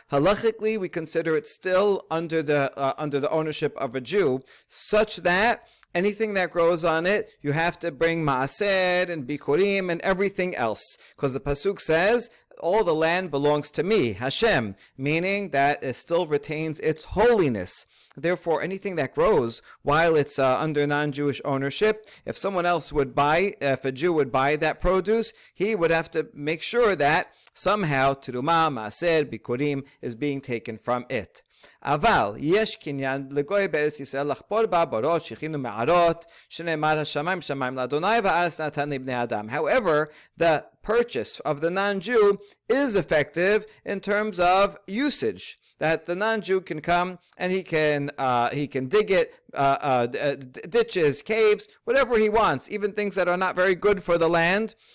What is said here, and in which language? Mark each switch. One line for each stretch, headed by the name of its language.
English: Halachically, we consider it still under the ownership of a Jew, such that anything that grows on it, you have to bring maaser and bikurim and everything else, because the pasuk says, all the land belongs to me, Hashem, meaning that it still retains its holiness. Therefore, anything that grows while it's under non-Jewish ownership, if a Jew would buy that produce, he would have to make sure that somehow teruma, maaser, bikurim is being taken from it.
Hebrew: אבל יש קניין לגוי בארץ ישראל לחפור בה בורות שכינו מערות שנאמר השמיים שמיים לאדוני והארץ נתן לבני אדם.
English: However, the purchase of the non-Jew is effective in terms of usage, that the non-Jew can come and he can dig it, ditches, caves, whatever he wants, even things that are not very good for the land.